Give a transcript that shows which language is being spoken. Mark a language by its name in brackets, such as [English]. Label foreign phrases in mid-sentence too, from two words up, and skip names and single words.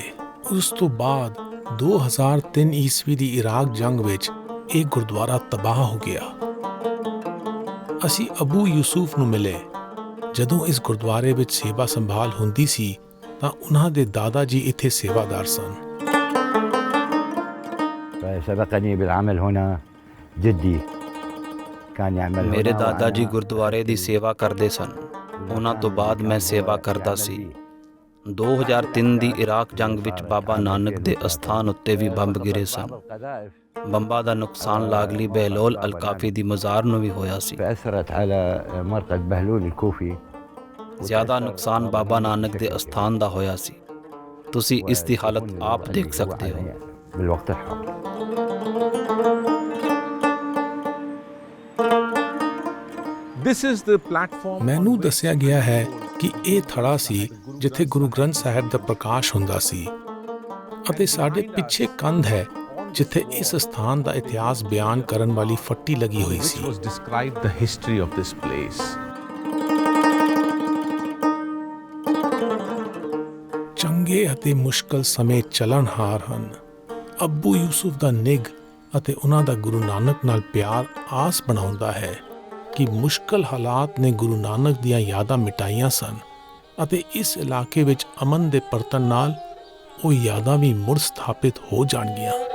[Punjabi] ਉਸ ਤੋਂ ਬਾਅਦ 2003 ਈਸਵੀ ਦੀ ਇਰਾਕ ਜੰਗ ਵਿੱਚ ਇਹ ਗੁਰਦੁਆਰਾ ਤਬਾਹ ਹੋ ਗਿਆ। ਅਸੀਂ ਅਬੂ ਯੂਸੁਫ ਨੂੰ ਮਿਲੇ। ਜਦੋਂ ਇਸ ਗੁਰਦੁਆਰੇ ਵਿੱਚ ਸੇਵਾ ਸੰਭਾਲ ਹੁੰਦੀ ਸੀ ਤਾਂ ਉਹਨਾਂ ਦੇ ਦਾਦਾ ਜੀ ਇੱਥੇ ਸੇਵਾਦਾਰ ਸਨ। [Arabic] سبقني بالعمل هنا جدي كان يعمل [Punjabi] ਮੇਰੇ ਦਾਦਾ ਜੀ ਗੁਰਦੁਆਰੇ ਦੀ ਸੇਵਾ ਕਰਦੇ ਸਨ। ਉਹਨਾਂ ਤੋਂ ਬਾਅਦ ਮੈਂ ਸੇਵਾ ਕਰਦਾ ਸੀ। 2003 ਦੀ ਇਰਾਕ ਜੰਗ ਵਿੱਚ ਬਾਬਾ ਨਾਨਕ ਦੇ ਅਸਥਾਨ ਉੱਤੇ ਵੀ ਬੰਬ ਗਿਰੇ ਸਨ। ਬੰਬਾਂ ਦਾ ਨੁਕਸਾਨ ਲਾਗਲੀ ਬਹਿਲੋਲ ਅਲਕਾਫੀ ਦੀ ਮਜ਼ਾਰ ਨੂੰ ਵੀ ਹੋਇਆ ਸੀ। [Arabic] فأثرت على مرقد بهلول الكوفي [Punjabi] ਜ਼ਿਆਦਾ ਨੁਕਸਾਨ ਬਾਬਾ ਨਾਨਕ ਦੇ ਅਸਥਾਨ ਦਾ ਹੋਇਆ ਸੀ। ਤੁਸੀਂ ਇਸ ਦੀ ਹਾਲਤ ਆਪ ਦੇਖ ਸਕਦੇ ਹੋ। [Arabic] بالوقت الحاضر [English] This is the platform. [Punjabi] ਮੈਨੂੰ ਦੱਸਿਆ ਗਿਆ ਹੈ ਕਿ ਇਹ ਥੜਾ ਸੀ ਜਿੱਥੇ ਗੁਰੂ ਗ੍ਰੰਥ ਸਾਹਿਬ ਦਾ ਪ੍ਰਕਾਸ਼ ਹੁੰਦਾ ਸੀ ਅਤੇ ਸਾਡੇ ਪਿੱਛੇ ਕੰਧ ਹੈ ਜਿੱਥੇ ਇਸ ਸਥਾਨ ਦਾ ਇਤਿਹਾਸ ਬਿਆਨ ਕਰਨ ਵਾਲੀ ਫੱਟੀ ਲੱਗੀ ਹੋਈ [English] which [Punjabi] ਸੀ। [English] was described the history of this place. [Punjabi] ਚੰਗੇ ਅਤੇ ਮੁਸ਼ਕਲ ਸਮੇਂ ਚੱਲਣਹਾਰ ਹਨ। ਅੱਬੂ ਯੂਸੁਫ ਦਾ ਨਿੱਘ ਅਤੇ ਉਹਨਾਂ ਦਾ ਗੁਰੂ ਨਾਨਕ ਨਾਲ ਪਿਆਰ ਆਸ ਬਣਾਉਂਦਾ ਹੈ ਕਿ ਮੁਸ਼ਕਲ ਹਾਲਾਤ ਨੇ ਗੁਰੂ ਨਾਨਕ ਦੀਆਂ ਯਾਦਾਂ ਮਿਟਾਈਆਂ ਸਨ ਅਤੇ ਇਸ ਇਲਾਕੇ ਵਿੱਚ ਅਮਨ ਦੇ ਪਰਤਣ ਨਾਲ ਉਹ ਯਾਦਾਂ ਵੀ ਮੁੜ ਸਥਾਪਿਤ ਹੋ ਜਾਣਗੀਆਂ।